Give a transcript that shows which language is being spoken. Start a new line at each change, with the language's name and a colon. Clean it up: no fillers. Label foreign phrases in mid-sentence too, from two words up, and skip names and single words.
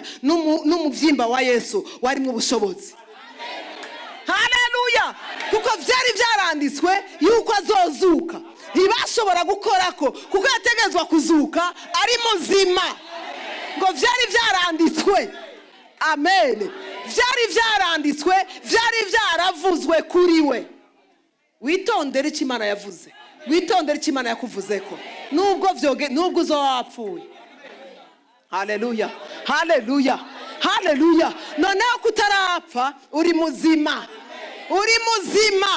Rundi: N'umuvyimba wa Yesu wari mu bushobozi. Haleluya, kuko vyari vyaranditswe yuko azozuka. Ntibashobora gukorako kuko yategezwa kuzuka ari muzima, ngo vyari vyaranditswe. Amen. Vyari vyaranditswe, vyari vyaravuzwe kuri we. Witondere icyo Imana yavuze, witondere icyo Imana yakuvuzeko, nubwo uzowapfuye. Haleluya, haleluya, haleluya. Noneho kutarapfa uri muzima, uri muzima.